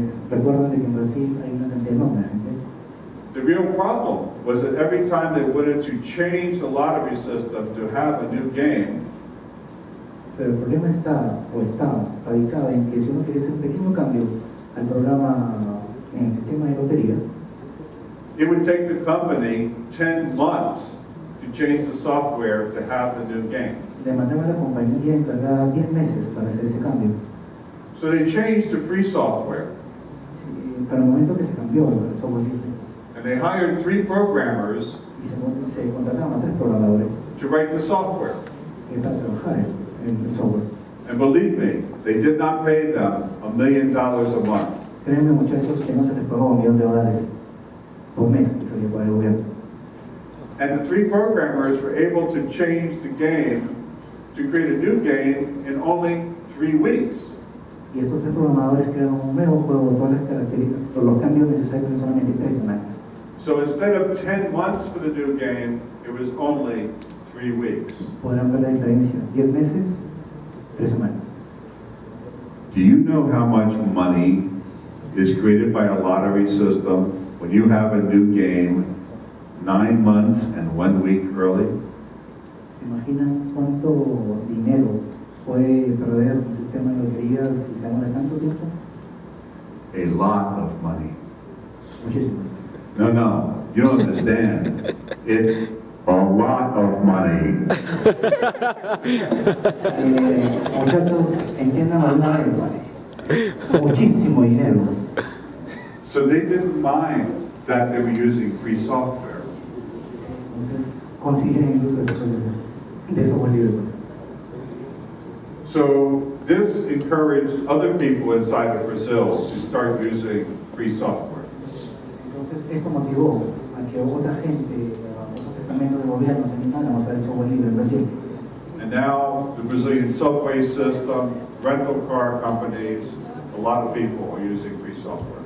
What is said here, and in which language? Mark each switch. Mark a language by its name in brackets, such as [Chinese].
[Spanish] Recuerden que en Brasil hay una cantidad enorme de gente. [English] The real problem was that every time they wanted to change the lottery system to have a new game, [Spanish] Pero el problema estaba radicado en que si uno quería hacer un pequeño cambio al programa en el sistema de lotería, [English] it would take the company 10 months to change the software to have the new game. [Spanish] demandaba a la compañía encargada 10 meses para hacer ese cambio. [English] So they changed to free software, [Spanish] Para el momento que se cambió el software libre, [English] and they hired 3 programmers [Spanish] y se contrataron a 3 programadores [English] to write the software. [Spanish] para trabajar en el software. [English] And believe me, they did not pay them $1 million a month. [Spanish] Créanme, muchachos, que no se les pagó $1 millón por mes, que se le paga el gobierno. [English] And the 3 programmers were able to change the game to create a new game in only 3 weeks. [Spanish] Y estos 3 programadores crearon un nuevo juego, todas las características, todos los cambios necesarios en solamente 3 semanas. [English] So instead of 10 months for the new game, it was only 3 weeks. [Spanish] Podrán ver la diferencia, 10 meses, 3 semanas. [English] Do you know how much money is created by a lottery system when you have a new game 9 months and 1 week early? [Spanish] ¿Se imaginan cuánto dinero puede perder un sistema de loterías si se demora tanto tiempo? [English] A lot of money. [Spanish] Muchísimo. [English] No, you don't understand. It's a lot of money. [Spanish] Muchachos, entiendan alguna vez. Muchísimo dinero. [English] So they didn't mind that they were using free software. [Spanish] Entonces, consideren el uso de software libre. [English] So this encouraged other people inside of Brazil to start using free software. [Spanish] Entonces, esto motivó a que otra gente, otros estamentos de gobierno se animaran a usar el software libre en Brasil. [English] And now the Brazilian subway system, rental car companies, a lot of people are using free software.